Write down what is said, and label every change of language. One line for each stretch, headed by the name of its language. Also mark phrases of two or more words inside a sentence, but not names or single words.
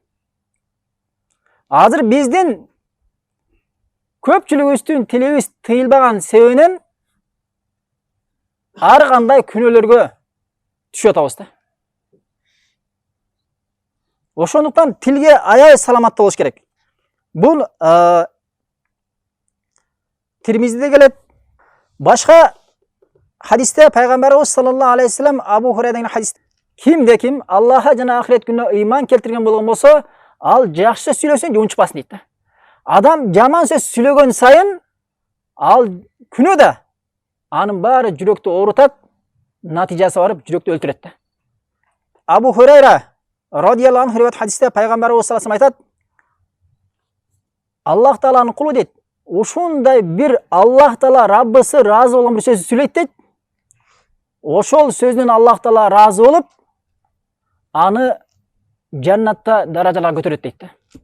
Kyrgyz: Азыр биздин көпчүлүгүбүздүн тилибиз тыйылбаган себебинен ар кандай күнөөлөргө түшүп атабыз да. Ошондуктан тилге аябай саламатта болуш керек. Бул Тирмизиде келет. Башка хадисте пайгамбарыбыз
Arabic: صلى الله عليه وسلم
Kyrgyz: Абу Хурайра деген хадис: "Кимде ким Аллахка жана ахирет күнүнө ыйман келтирген болгон болсо, ал жакшы сүйлөсүн же унчпасын" дейт да. Адам жаман сөз сүйлөгөн сайын ал күнөө да анын баары жүрөктү оорутат, натыйжасы барып жүрөктү өлтүрөт да. Абу Хурайра
Arabic: رضي الله عنه
Kyrgyz: риваят хадисте пайгамбарыбыз
Arabic: صلى الله عليه وسلم
Kyrgyz: айтат: "Аллах тааланын кулу" дейт, "ушундай бир Аллах таала Раббысы разы болгон бир сөз сүйлөйт" дейт. Ошол сөздөн Аллах таала разы болуп, аны жаннатта даражаларга көтөрөт дейт да.